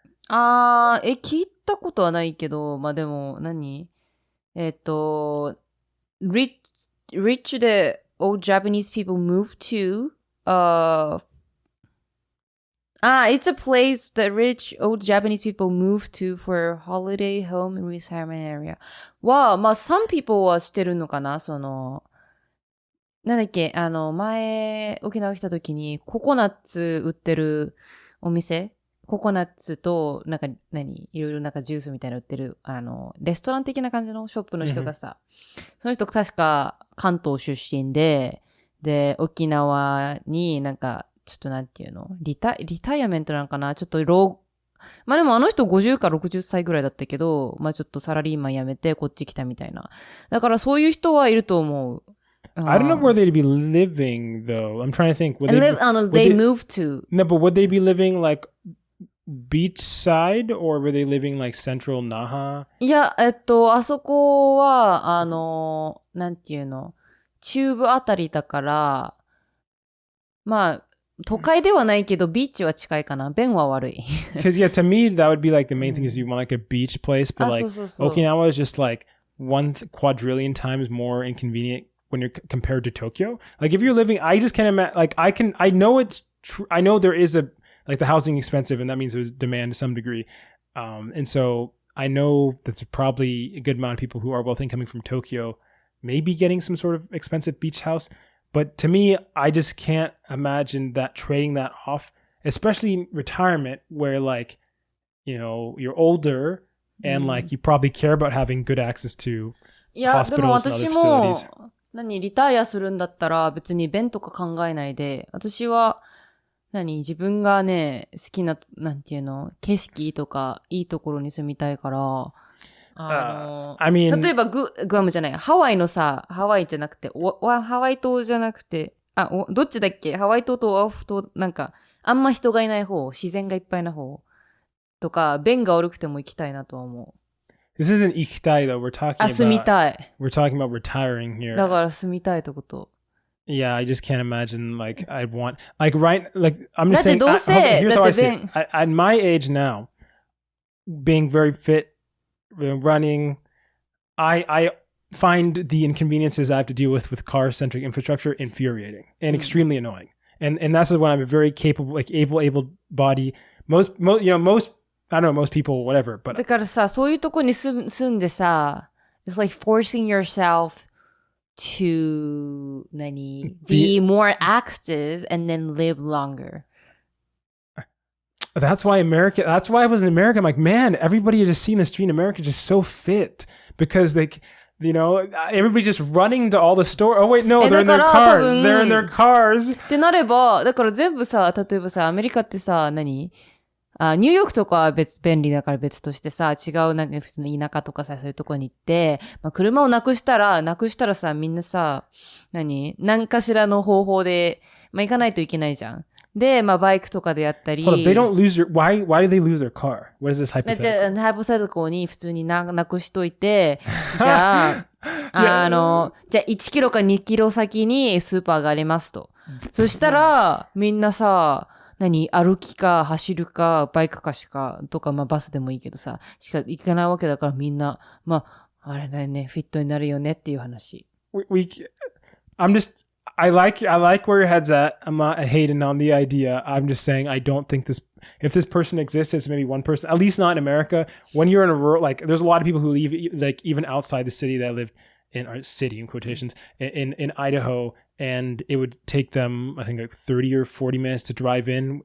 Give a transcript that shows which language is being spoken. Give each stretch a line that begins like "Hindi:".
Japanese: 聞いたことはないけど、まあでも
English: rich the old Japanese people move to it's a place that rich old Japanese people move to for holiday home and retirement area
Japanese: は、まあ
English: some people
Japanese: はしてるのかな。なんだっけ、前沖縄来た時にココナッツ売ってるお店、ココナッツといろいろジュースみたいな売ってるレストラン的な感じのショップの人がさ、その人確か関東出身で沖縄にちょっとなんていうのリタイアメントなのかな、ちょっとまあでもあの人50か60歳ぐらいだったけど、まあちょっとサラリーマン辞めてこっち来たみたいな。だからそういう人はいると思う。
English: I don't know where they'd be living though. I'm trying to think. They moved to. No, but would they be living like beachside or were they living like central Naha?
Japanese: いや、あそこは、なんていうの、中部あたりだから、まあ、都会ではないけど、ビーチは近いかな。便は悪い。
English: Because yeah, to me, that would be like the main thing is you want like a beach place, but like
Japanese: そう。
English: Okinawa is just like quadrillion times more inconvenient when you're compared to Tokyo. Like if you're living, I just can't imagine, like I know it's true. I know there is like the housing expensive and that means there's demand to some degree. And so I know that there's probably a good amount of people who are wealthy coming from Tokyo, maybe getting some sort of expensive beach house. But to me, I just can't imagine that trading that off, especially in retirement where like, you're older and like you probably care about having good access to hospitals and other facilities.
Japanese: リタイアするんだったら別に弁とか考えないで、私は自分がね、好きな、なんていうの、景色とかいいところに住みたいから、例えばグアムじゃない、ハワイのさ、ハワイじゃなくて、ハワイ島じゃなくて、どっちだっけ？ハワイ島とオアフ島、あんま人がいない方、自然がいっぱいな方とか、便が悪くても行きたいなとは思う。
English: This isn't ikitai though. We're talking about
Japanese: 住みたい。
English: We're talking about retiring here.
Japanese: だから住みたいってこと。
English: Yeah, I just can't imagine like I'd want like I'm just saying.
Japanese: だってどうせ、
English: here's how I see it. At my age now, being very fit, running, I find the inconveniences I have to deal with car-centric infrastructure infuriating and extremely annoying. And that's when I'm a very capable, like able body. Most I don't know, most people, whatever. But
Japanese: だからさ、そういうとこに住んでさ、
English: it's like forcing yourself to be more active and then live longer. That's why I was in America. I'm like, man, everybody you just see in the street in America is just so fit because everybody just running to all the store. Oh wait, no, they're in their cars. They're in their cars.
Japanese: ってなれば、だから全部さ、例えばさ、アメリカってさ、ニューヨークとかは便利だから別としてさ、違う普通の田舎とかさ、そういうとこに行って、まあ、車をなくしたらさ、みんなさ、何かしらの方法で、まあ、行かないといけないじゃん。で、まあ、バイクとかでやったり。 Hold on, they don't lose why do they lose their car? What is this hypothetical? じゃあ、ハイポセルコに普通になくしといて、じゃあ、じゃあ1キロか2キロ先にスーパーがありますと。そしたら、みんなさ、歩きか走るかバイクかとか、まあバスでもいいけどさ、しか行かないわけだからみんな、まあ、あれだよね、フィットになるよねっていう話。
English: I like where your head's at. I'm not hating on the idea. I'm just saying I don't think if this person exists, it's maybe one person, at least not in America. When you're in a rural, like there's a lot of people who leave like even outside the city that live city in quotations in Idaho, and it would take them, I think, like 30 or 40 minutes to drive in.